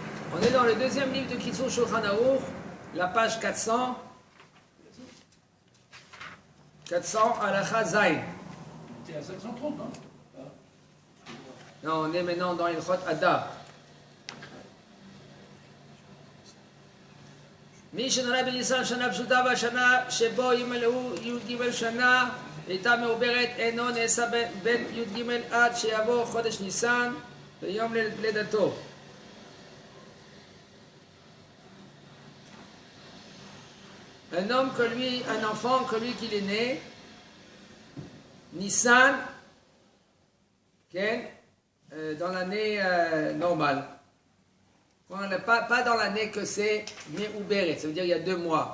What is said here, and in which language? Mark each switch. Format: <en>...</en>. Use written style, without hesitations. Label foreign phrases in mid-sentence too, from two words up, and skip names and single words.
<fr>On est dans le deuxième livre de Kitzur Shulchan Aruch, la page 400. 400,</fr> <he>הלכה ז.</he> <fr>C'est à 730, non? Non, on est maintenant dans</fr> <he>הלכות אדר. מי שנולד בניסן שנה פשוטה והשנה שבו ימלאו י"ג שנה הייתה מעוברת אינו נעשה בין י"ג עד שיבוא חודש ניסן ויום לידתו.</he> <fr>Un homme que lui, un enfant que lui qu'il est né, Nissan, dans l'année normale. Pas dans l'année que c'est Me'uberet, ça veut dire il y a 2 mois.</fr>